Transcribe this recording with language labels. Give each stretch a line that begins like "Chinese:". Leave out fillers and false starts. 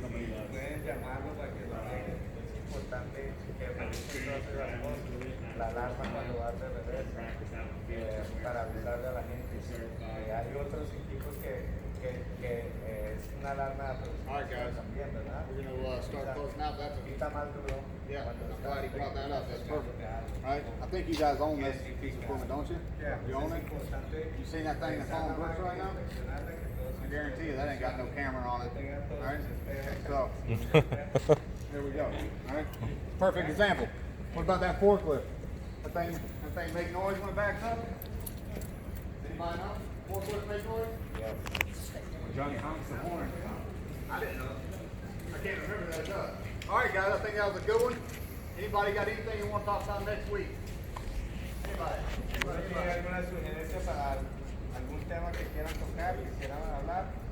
Spanish: Pueden llamarlo para que lo hagan. Es importante que revisen todas las cosas. La alarma cuando va de revés, para avisarle a la gente. Hay otros equipos que es una alarma
English: All right, guys.
Spanish: también, ¿verdad?
English: We're gonna start closing out. That's a
Spanish: Quita más duro.
English: Yeah, I'm glad he brought that up. That's perfect. Right? I think you guys own this piece of equipment, don't you? Yeah. You own it? You seen that thing that's falling bricks right now? I guarantee you that ain't got no camera on it. Alright? So, there we go. Alright? Perfect example. What about that forklift? That thing make noise when it backs up? Anybody know? Forklift make noise? Johnny honks the horn. I didn't know. I can't remember that it does. All right, guys, I think that was a good one. Anybody got anything you want to talk about next week? Anybody?
Spanish: ¿Tiene alguna sugerencia para algún tema que quieran tocar, que quieran hablar?